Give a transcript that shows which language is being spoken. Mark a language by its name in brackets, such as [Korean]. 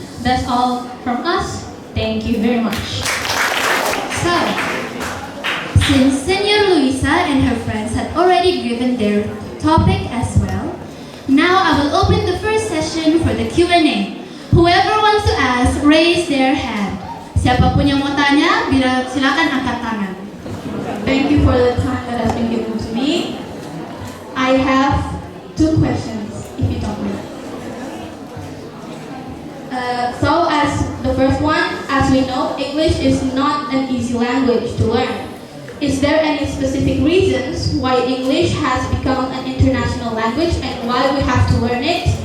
[English] That's all from us. Thank you very much. So, since Senor Luisa and her friends had already given their topic as well, now I will open the first session for the Q&A. Whoever wants to ask, raise their hand. [Indonesian] Siapapun yang mau tanya, silakan angkat tangan. [English] Thank you for the time that has been given to me. I have 2 questions, if you don't mind. So as the first one, as we know, English is not an easy language to learn. Is there any specific reasons why English has become an international language and why we have to learn it?